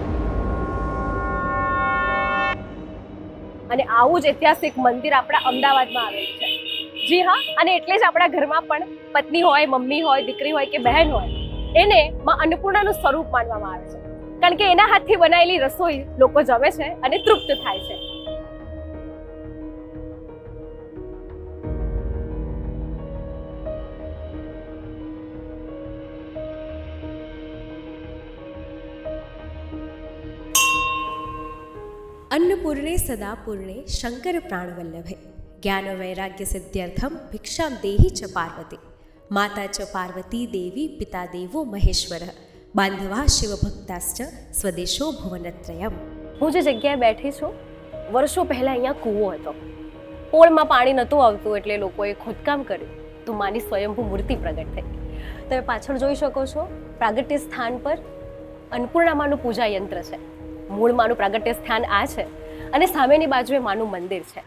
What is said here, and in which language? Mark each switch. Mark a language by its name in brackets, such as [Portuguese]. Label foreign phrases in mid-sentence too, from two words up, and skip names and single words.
[Gujarati] અને આવું જ ઐતિહાસિક મંદિર આપણા અમદાવાદમાં આવેલું છે. જી હા, અને એટલે જ આપણા ઘરમાં પણ પત્ની હોય, મમ્મી હોય, દીકરી હોય કે બહેન હોય, એને માં અન્નપૂર્ણાનું સ્વરૂપ માનવામાં આવે છે. કારણ કે એના હાથથી બનાવેલી રસોઈ લોકો જમે છે અને તૃપ્ત થાય છે. [Sanskrit] अन्नपूर्णे सदा पूर्णे शंकर प्राणवल्लभे ज्ञान वैराग्य सिद्ध्यर्थम भिक्षाम देहि च पार्वती माता च पार्वती देवी पिता देवो महेश्वर बांधवा शिव भक्ताश्च स्वदेशो भुवनत्रयम. [Gujarati] હું જે જગ્યાએ બેઠી છું, વર્ષો પહેલા અહીંયા કૂવો હતો. પોળમાં પાણી નહોતું આવતું એટલે લોકોએ ખોદકામ કર્યું તો માની સ્વયંભૂ મૂર્તિ પ્રગટ થઈ. તમે પાછળ જોઈ શકો છો, પ્રાગટ્ય સ્થાન પર અન્નપૂર્ણામાનું પૂજા યંત્ર છે. મૂળ માનું પ્રાગટ્ય સ્થાન આ છે અને સામેની બાજુએ માનું મંદિર છે.